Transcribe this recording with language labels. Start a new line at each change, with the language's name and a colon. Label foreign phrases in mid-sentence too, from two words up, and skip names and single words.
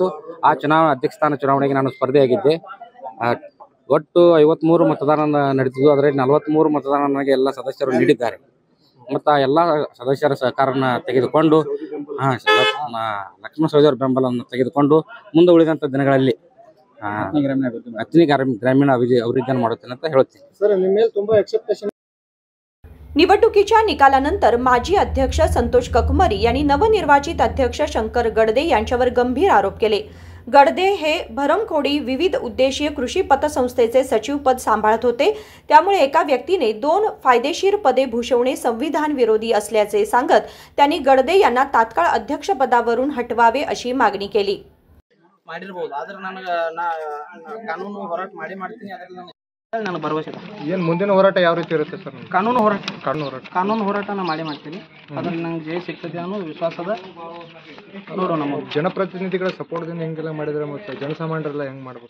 Kannada: ಆ ಅಧ್ಯಕ್ಷ ಸ್ಥಾನ ಚುನಾವಣೆಗೆ ನಾನು ಸ್ಪರ್ಧೆಯಾಗಿದ್ದೆ। ಒಟ್ಟು 53 ಮತದಾನ ನಡೆದಿದ್ದು, ಅದರಲ್ಲಿ 43 ಮತದಾನ ನನಗೆ ಎಲ್ಲ ಸದಸ್ಯರು ನೀಡಿದ್ದಾರೆ ಮತ್ತು ಆ ಎಲ್ಲ ಸದಸ್ಯರ ಸಹಕಾರನ ತೆಗೆದುಕೊಂಡು ಲಕ್ಷ್ಮಣ ಸವದಿ ಅವರ ಬೆಂಬಲವನ್ನು ತೆಗೆದುಕೊಂಡು ಮುಂದೆ ಉಳಿದಂಥ ದಿನಗಳಲ್ಲಿ ಅಥಣಿ ಗ್ರಾಮೀಣ ಅಭಿವೃದ್ಧಿಯನ್ನು ಮಾಡುತ್ತೇನೆ ಅಂತ ಹೇಳ್ತೀನಿ।
Marathi: निवडणुकीच्या निकालानंतर माजी अध्यक्ष संतोष ककमरी यांनी नवनिर्वाचित अध्यक्ष शंकर गडदे यांच्यावर गंभीर आरोप केले। गडदे हे भरमखोडी विविध उद्देशीय कृषी पतसंस्थेचे सचिवपद सांभाळत होते, त्यामुळे एका व्यक्तीने 2 फायदेशीर पदे भूषवणे संविधान विरोधी असल्याचे सांगत त्यांनी गडदे यांना तात्काळ अध्यक्षपदावरून हटवावे अशी मागणी केली।
Kannada: ಮಾಡಿರ್ಬೋದು. ಆದ್ರೆ ನನಗೆ ಕಾನೂನು ಹೋರಾಟ ಮಾಡ್ತೀನಿ. ಅದ್ರಲ್ಲಿ ನನಗೆ ಭರವಸೆ ಇದೆ. ಏನು ಮುಂದಿನ ಹೋರಾಟ ಯಾವ ರೀತಿ ಇರುತ್ತೆ ಸರ್? ಕಾನೂನು ಹೋರಾಟ ನಾನು ಮಾಡ್ತೀನಿ. ಅದ್ರಲ್ಲಿ ನಂಗೆ ಜಯ ಸಿಗ್ತದೆ ಅನ್ನೋ ವಿಶ್ವಾಸದ. ನೋಡೋಣ. ಜನಪ್ರತಿನಿಧಿಗಳ ಸಪೋರ್ಟ್ದಿಂದ ಹೆಂಗೆಲ್ಲ ಮಾಡಿದ್ರೆ ಮತ್ತೆ ಜನಸಾಮಾನ್ಯರೆಲ್ಲ ಹೆಂಗೆ ಮಾಡ್ಬೇಕು?